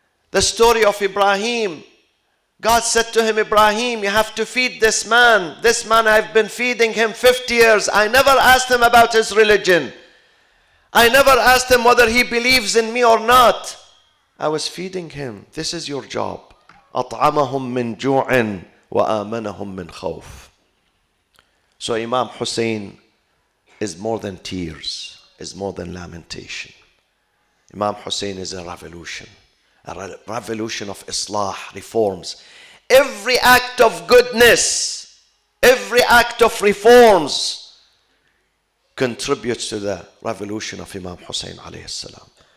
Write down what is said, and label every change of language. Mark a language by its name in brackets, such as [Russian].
[English] The story of Ibrahim, God said to him, Ibrahim, you have to feed this man. This man, I've been feeding him 50 years. I never asked him about his religion. I never asked him whether he believes in me or not. I was feeding him. This is your job. [Arabic] أطعمهم من جوع وآمنهم من خوف. [English] So Imam Hussein is more than tears, is more than lamentation. Imam Hussein is a revolution of Islah, reforms. Every act of goodness, every act of reforms contributes to the revolution of Imam Hussein alayhi salam.